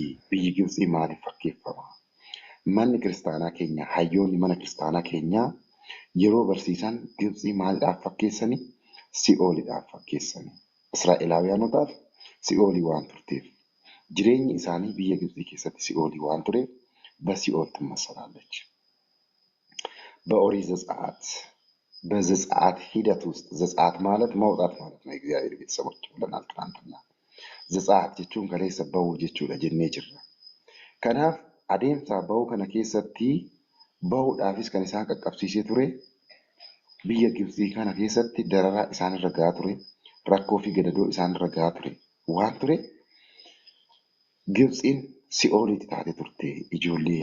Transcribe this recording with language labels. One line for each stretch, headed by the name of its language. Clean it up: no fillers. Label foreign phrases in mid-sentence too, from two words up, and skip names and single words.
Oromo: Biyyi Gibxii maaliif fakkeeffama? Manni kiristaanaa keenya, hayyoonni mana kiristaanaa keenyaa yeroo barsiisan Gibxii maaliidhaaf fakkeessani? Si'oolidhaaf fakkeessani. Israa'elaawiyanotaaf si'oolii waan turteef. Jireenyi isaanii biyya Gibxii keessatti si'oolii waan tureef
Amharic: በሲኦል ትመሰላለች። በኦሪት ዘጸአት በዘጸአት ሂደት ውስጥ ዘጸአት ማለት መውጣት ማለት ነው። የእግዚአብሔር ቤተሰቦች ብለናል ትናንትና። ዘጸአት
Oromo: jechuun kaleessa bahuu jechuudha jennee jirra. Kanaaf adeemsa bahuu kana keessatti bahuudhaafis kan isaan qaqqabsiisee ture biyya Gibxii kana keessatti dararaa isaanirra gahaa ture, rakkoo fi gadadoo isaanirra gahaa ture waan ture Gibxiin si'oolitti taate turte ijoollee